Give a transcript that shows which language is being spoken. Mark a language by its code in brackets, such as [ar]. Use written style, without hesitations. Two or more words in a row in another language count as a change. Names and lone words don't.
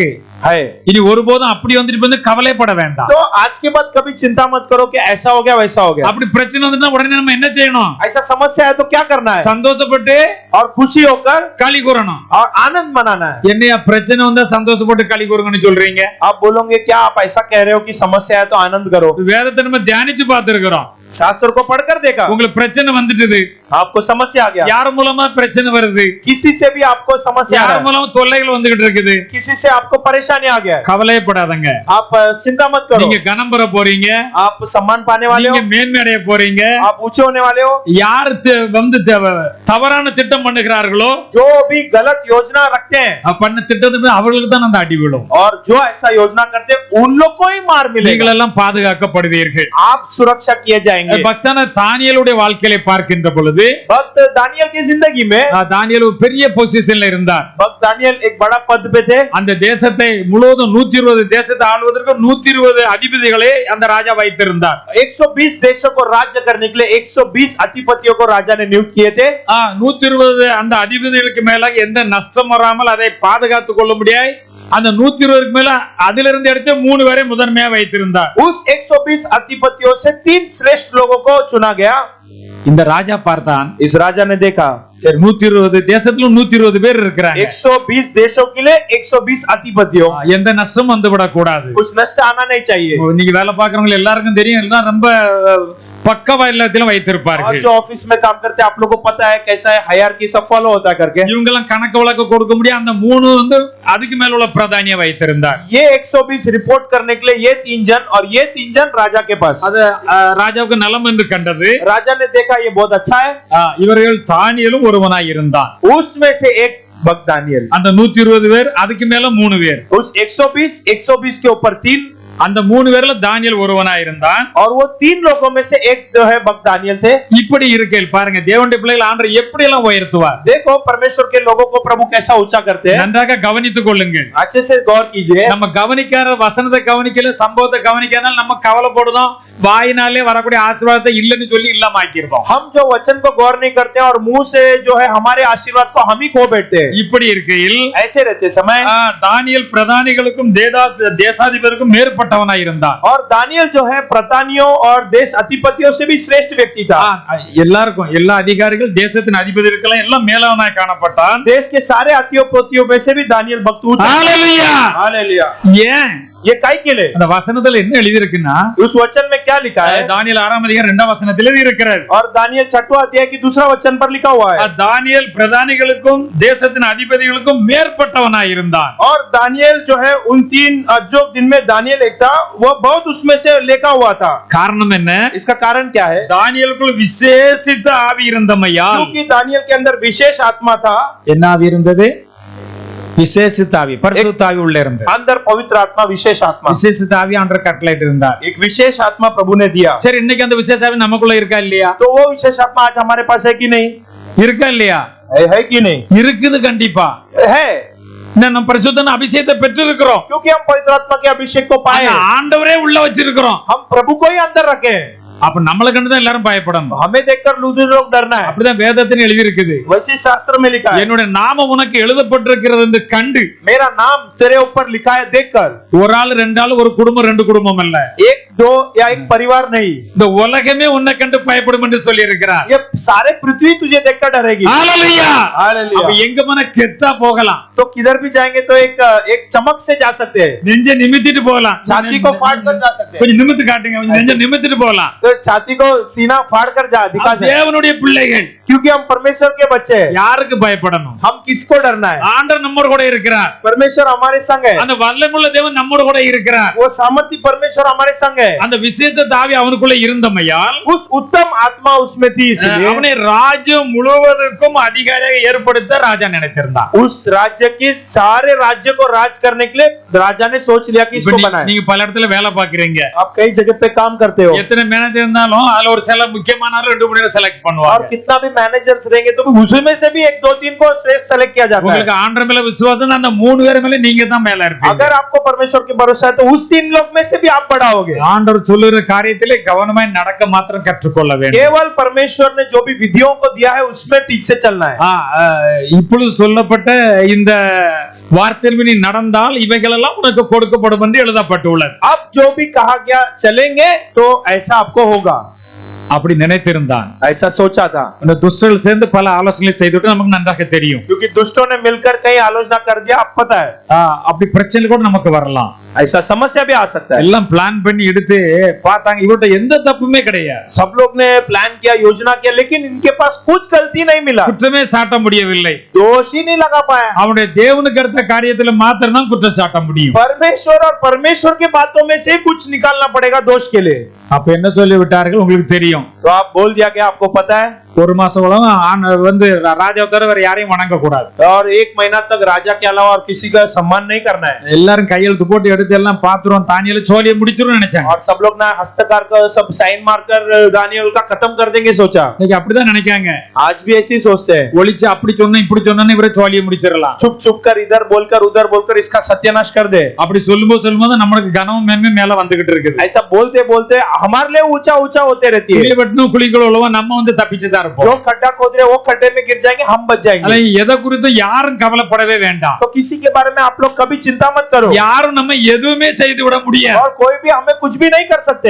[hi] है। [ta] இனி ஒருபோதும் அப்படி வந்து கவலைப்பட வேண்டாம். [hi] तो आज के बाद कभी चिंता मत करो कि ऐसा हो गया वैसा हो गया। [ta] அப்படி பிரச்சனை வந்துட்டா உடனே நம்ம என்ன செய்யணும்? [hi] ऐसा समस्या है तो क्या करना है? [ta] சந்தோஷப்பட்டு [hi] और खुशी होकर [ta] களி கூறணும். [hi] और आनंद मनाना है। [ta] என்னையா பிரச்சனை வந்தா சந்தோஷப்பட்டு களி கூறுங்கன்னு சொல்றீங்க? [hi] आप बोलोगे क्या आप ऐसा कह रहे हो कि समस्या है तो आनंद करो? [ta] வேதத்தை நம்ம தியானிச்சு பார்த்திருக்கிறோம். [hi] शास्त्र को पढ़कर देखा, [ta] உங்களுக்கு பிரச்சனை வந்துட்டுது. [hi] आपको समस्या आ गया। [ta] யார் மூலமா பிரச்சனை வருது? [hi] किसी से भी आपको समस्या आ [ta] யார் [hi] रहा है, [ta] மூலமா தொல்லைகள் வந்துகிட்டு இருக்குது? [hi] किसी से आपको परेशानी आ गया है, [ta] கவலைப்படாதங்க. [hi] आप चिंता मत करो। [ta] நீங்க கனம் பெற போறீங்க. [hi] आप सम्मान पाने वाले हो, [ta] நீங்க மேன்மை அடைய போறீங்க. [hi] आप ऊंचे होने वाले हो। [ta] யார் தவறான திட்டம் பண்ணுகிறார்களோ, [hi] जो भी गलत योजना रखते हैं [ta] பண்ண திட்டத்துக்கு அவர்களுக்கு தான் அந்த அடி விழும். [hi] और जो ऐसा योजना करते हैं उन लोग को ही मार मिलेगा। [ta] நீங்கள் எல்லாம் பாதுகாக்கப்படுவீர்கள். [hi] आप सुरक्षा किए जाएंगे। [ta] பக்தன தானியேலுடைய வாழ்க்கையை பார்க்கின்ற பொழுது, [hi] भक्त दानियल की जिंदगी में [ta] தானியேல் ஒரு பெரிய பொசிஷன்ல இருந்தார். [hi] भक्त दानियल एक बड़ा पद पे थे। [ta] அந்த தேசத்தை முழுவதும் 120 தேசத்தை ஆளுவதற்கு 120 அதிபதிகளை அந்த ராஜா வைத்திருந்தார். [hi] 120 देशों को राज्य करने के लिए 120 अधिपतियों को राजा ने नियुक्त किए थे। [ta] 120 அந்த அதிபதிகளுக்கு மேல எந்த நஷ்டம் வராமல் அதை பாதுகாத்துக் கொள்ள முடியாது. அந்த 120க்கு மேல அதிலிருந்து எடுத்து 3 பேரை முதன்மையா வைத்திருந்தார். [hi] उस 120 अधिपतियों से 3 श्रेष्ठ लोगों को चुना गया। [ta] இந்த ராஜா பார்த்தான், [hi] इस राजा ने देखा [ta] சரி 120 தேசத்துல 120 பேர் இருக்கிறாங்க. [hi] 120 देशों के लिए 120 अधिपतियों, [ta] எந்த நஷ்டம் வந்து விடக்கூடாது. [hi] कुछ नष्ट आना नहीं चाहिए। [ta] நீங்க வேலை பார்க்கறவங்க எல்லாருக்கும் தெரியும், எல்லாம் ரொம்ப பக்கவா எல்லாத்திலும் [hi] और [ta] வைத்திருப்பார்கள். [hi] जो ऑफिस में काम करते हैं आप लोगों को पता है कैसा है हायरार्की सब फॉलो होता है करके। [ta] இவங்க எல்லாம் கணக்கு வழக்கு கொடுக்க முடியும். அந்த 3 வந்து அதுக்கு மேல உள்ள பிரதானியா வைத்திருந்தார். [hi] ये 120 रिपोर्ट करने के लिए ये 3 जन और ये 3 जन राजा के पास। [ta] அது ராஜாவுக்கு நலம் என்று கண்டது. [hi] राजा ने देखा ये बहुत अच्छा है। [ta] இவர்கள் தானியேலும் ஒருவனாய் இருந்தான். [hi] उसमें से एक भक्त दानियल। [ta] அந்த 120 பேர், அதுக்கு மேல 3 பேர். [hi] उस 120 के ऊपर 3, [ta] அந்த 3 பேர்ல தானியேல் ஒருவனாய் இருந்தான். [hi] और वो 3 लोगों में से एक जो है भक्त दानियल थे। [ta] இப்படி இருக்கையில் பாருங்க, தேவனுடைய பிள்ளைகள் ஆண்டவர் எப்படி எல்லாம் உயர்த்துவார். [hi] देखो परमेश्वर के लोगों को प्रभु कैसा ऊंचा करते हैं। [ta] நன்றாக கவனித்துக் கொள்ளுங்கள். [hi] अच्छे से गौर कीजिए। [ta] நம்ம கவனிக்காத வசனத்தை கவனிக்கல, சம்பவத்தை கவனிக்காதனால நம்ம கவலைப்படுறோம். வாயினாலே வரக்கூடிய ஆசீர்வாதத்தை இல்லன்னு சொல்லி இல்லாம ஆக்கிடுறோம். [hi] हम जो वचन को गौर नहीं करते हैं और मुंह से जो है हमारे आशीर्वाद को हम ही खो बैठते हैं। [ta] இப்படி இருக்கையில் [hi] ऐसे रहते समय [ta] தானியேல் பிரதானிகளுக்கும் தேசாதிபதிகளுக்கும் மேற்பட்ட மேற்பட்டவனாய் இருந்தான். [hi] और दानियल जो है प्रधानियों और देश अधिपतियों से भी श्रेष्ठ व्यक्ति था. [ta] எல்லாருக்கும் எல்லா அதிகாரிகள் தேசத்தின் அதிபதிகளுக்கெல்லாம் எல்லாம் மேலவனாய் காணப்பட்டான். [hi] देश के सारे अधिपतियों में से भी दानियल भक्त ऊंचा. [ta] ஹalleluya. [hi] हालेलुया. [ta] ஏன் [hi] ये काई के लिए? [ta] அந்த வசனத்துல என்ன எழுதி இருக்குன்னா, [hi] उस वचन में क्या लिखा है? [ta] தானியேல் 6ஆம் அதிகாரம் 2ஆம் வசனத்தில் எழுதி இருக்கிறது. [hi] और दानियल 6वां अध्याय की दूसरा वचन पर लिखा हुआ है. [ta] தானியேல் பிரதானிகளுக்கும் தேசத்தின் அதிபதிகளுக்கும் மேற்பட்டவனாய் இருந்தான். [hi] और दानियल जो है उन 3 जो दिन में दानियल एक था, वो बहुत उसमें से लेखा हुआ था. [ta] காரணம் என்ன? [hi] इसका कारण क्या है? [ta] தானியேலுக்குள் விசேஷித்த ஆவி இருந்தமையால். [hi] क्योंकि दानियल के अंदर विशेष आत्मा था. [ta] என்ன ஆவி இருந்தது? விசேஷித்த ஆவி, பரிசுத்த ஆவி உள்ள இருந்தது. [hi] अंदर पवित्र आत्मा, विशेष आत्मा. [ta] விசேஷித்த ஆவி ஆண்டவர் கட்டளையிட்டு இருந்தார். [hi] एक विशेष आत्मा प्रभु ने दिया. [ta] சரி, இன்னைக்கு அந்த விசேஷ ஆவி நமக்குள்ள இருக்கா இல்லையா? [hi] तो वो विशेष आत्मा आज हमारे पास है कि नहीं? [ta] இருக்கா இல்லையா? [hi] है कि नहीं? [ta] இருக்குது கண்டிப்பா. [hi] है, [ta] நம்ம பரிசுத்தன அபிஷேகத்தை பெற்று இருக்கிறோம். [hi] क्योंकि हम पवित्र आत्मा के अभिषेक को पाए. [ta] ஆண்டவரே உள்ள வச்சிருக்கிறோம். [hi] हम प्रभु को ही अंदर रखे हैं. [ta] அப்ப நம்மள கண்டு தான் எல்லாரும் பயப்படணும். [hi] हमें देखकर लोग डरना है. [ta] அப்படிதான் வேதத்துல எழுதி இருக்குது. [hi] वैसे शास्त्र में लिखा है, [ta] என்னோட நாமம் உனக்கு எழுதப்பட்டிருக்கிறது என்று கண்டு. [hi] मेरा नाम तेरे ऊपर लिखा है देखकर. [ta] ஒரு ஆள் ரெண்டு ஆள், ஒரு குடும்பம் ரெண்டு குடும்பம் அல்ல, [hi] एक दो या एक परिवार नहीं. [ta] இந்த உலகமே உன்னை கண்டு பயப்படும் என்று சொல்லி இருக்கிறார். [hi] ये सारे पृथ्वी तुझे देखकर डरेगी. [ta] ஹalleluya. [hi] हालेलुया. [ta] அப்ப எங்க மன கெத்தா போகலாம். [hi] तो किधर भी जाएंगे तो एक चमक से जा सकते हैं. [ta] நெஞ்ச நிமித்திட்டு போகலாம். [hi] छाती को फाड़ कर जा सकते हैं. [ta] கொஞ்சம் நிமித்து காட்டுங்க, கொஞ்சம் நெஞ்ச நிமித்திட்டு போகலாம். [hi] तो छाती को सीना फाड़ कर जा दिखा जाए. [ta] தேவனுடைய பிள்ளைகள், [hi] क्योंकि हम परमेश्वर के बच्चे हैं. [ta] யாருக்கு பயப்படணும்? [hi] हम किसको डरना है? [ta] ஆண்டவர் நம்மோட கூட இருக்கிறார். [hi] परमेश्वर हमारे संग है. [ta] அந்த வல்லமையுள்ள தேவன் நம்மோட கூட இருக்கிறார். [hi] वो सामर्थी परमेश्वर हमारे संग है. [ta] அந்த விசேஷ தாவி அவனுக்குள்ள இருந்தமையால் [hi] उस उत्तम आत्मा उसमें थी, इसलिए [ta] அவனை ராஜ்யம் முழுவதற்கும் அதிகாரியாக ஏற்படுத்த ராஜா நினைத்திருந்தான். [hi] उस राज्य के सारे राज्य को राज करने के लिए राजा ने सोच लिया कि इसको बनाए. [ta] நீங்க பல இடத்துல வேலை பாக்குறீங்க, [hi] आप कई जगह पे काम करते हो. [ta] எத்தனை மேனேஜர் இருந்தாலும் அதுல ஒரு சில முக்கியமான 2-3 பேரை செலக்ட் [hi] और [ta] பண்ணுவாங்க. [hi] कितना भी मैनेजर्स रहेंगे तो उसमें से भी 1-2-3 को श्रेष्ठ सेलेक्ट किया जाता है. [ta] உங்களுக்கு ஆண்டவர் மேல விசுவாசம், அந்த 3 பேர் மேல நீங்க தான் மேல இருப்பீங்க. [hi] अगर आपको परमेश्वर के भरोसा है तो उस 3 लोग में से भी आप बड़ा होगे. [ta] ஆண்டவர் சொல்லுற காரியத்திலே கவனமாய் நடக்க மாத்திரம் கற்றுக்கொள்ள வேண்டும். [hi] केवल परमेश्वर ने जो भी विधियों को दिया है उसमें ठीक से चलना है. [ta] இப்பொழுது சொல்லப்பட்ட இந்த வார்த்தையில் நீ நடந்தால் இவைகள் எல்லாம் உனக்கு கொடுக்கப்படும் என்று எழுதப்பட்டுள்ளது. [hi] अब जो भी कहा गया चलेंगे तो ऐसा आपको होगा. [ta] அப்படி நினைத்திருந்தான். [hi] ऐसा सोचा था. [ta] அந்த துஷ்டர்கள் சேர்ந்து பல ஆலோசனை செய்துட்டு நமக்கு நன்றாக தெரியும். [hi] क्योंकि दुष्टों ने मिलकर कई आलोचना कर दिया, आप पता है. [ta] அப்படி பிரச்சனை கூட நமக்கு வரலாம். [hi] ऐसा समस्या भी आ सकता है. [ta] எல்லாம் பிளான் பண்ணி எடுத்து பார்த்தாங்க, இவர்ட்ட எந்த தப்புமே கிடையாது. [hi] सब लोग ने प्लान किया, योजना किया, लेकिन इनके पास कुछ गलती नहीं मिला. [ta] குற்றமே சாட்ட முடியவில்லை. [hi] दोष ही नहीं लगा पाया. [ta] அவனுடைய தேவனுக்கு அடுத்த காரியத்துல மாத்திரம் தான் குற்றம் சாட்ட முடியும். [hi] परमेश्वर और परमेश्वर के बातों में से कुछ निकालना पड़ेगा दोष के लिए. [ta] அப்ப என்ன சொல்லி விட்டார்கள் உங்களுக்கு தெரியும். [hi] तो आप बोल दिया क्या, आपको पता है. [ta] ஒரு மாசம் வந்து ராஜாவை தவிர வேற யாரையும் வணங்க கூடாது. [hi] और 1 महीना तक राजा के अलावा और किसी का सम्मान नहीं करना है. [ta] எல்லாரும் கையெழுத்து போட்டு எடுத்து எல்லாம் பாத்துறோம், தானியேல் சோலியை முடிச்சிரும் நினைச்சாங்க. [hi] और सब लोग ना हस्तकार का सब साइन मारकर दानियल का खत्म कर देंगे सोचा. [ta] இன்னைக்கு அப்படிதான் நினைக்காங்க. [hi] आज भी ऐसे ही सोचते हैं. [ta] ஒளிச்சு அப்படி சொன்னா இப்படி சொன்னா இவரே சோலியை முடிச்சிடலாம். [hi] चुप चुप कर इधर बोलकर इसका सत्यानाश कर दे. [ta] அப்படி சொல்லும்போது நம்மளுக்கு கனவும் மேன்மை மேல வந்துகிட்டு இருக்குது. [hi] ऐसा बोलते बोलते हमारे लिए ऊंचा ऊंचा होते रहती है. [ta] குழி வெட்டணும் குழிக்குள்ள உள்ளவன் நம்ம வந்து தப்பிச்சு தான் இருப்போம். [hi] जो खड्डा खोद रहे वो खड्डे में गिर जाएंगे, हम बच जाएंगे. [ta] எதை குறித்து யாரும் கவலைப்படவே வேண்டாம். [hi] तो किसी के बारे में आप लोग कभी चिंता मत करो. [ta] யாரும் நம்ம எதுவுமே செய்து விட முடியாது. [hi] और कोई भी हमें कुछ भी नहीं कर सकते.